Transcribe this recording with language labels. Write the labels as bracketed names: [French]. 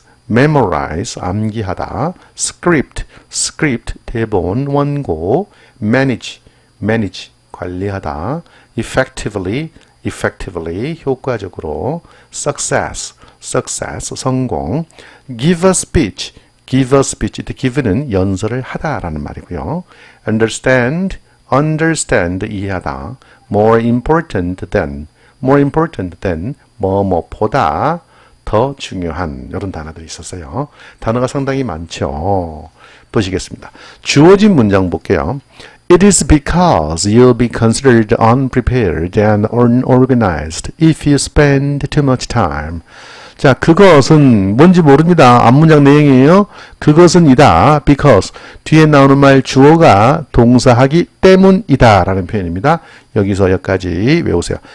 [Korean] memorize 암기하다 script 대본 원고 manage 관리하다 effectively 효과적으로 success 성공 give a speech give는 연설을 하다라는 말이고요. understand 이해하다 more important than 뭐뭐보다 더 중요한 이런 단어들이 있었어요. 단어가 상당히 많죠. 보시겠습니다. 주어진 문장 볼게요. [English] It is because you'll be considered unprepared and unorganized if you spend too much time. [Korean] 자, 그것은 뭔지 모릅니다. 앞문장 내용이에요. 그것은 이다. because 뒤에 나오는 말 주어가 동사하기 때문이다 라는 표현입니다. 여기서 여기까지 외우세요.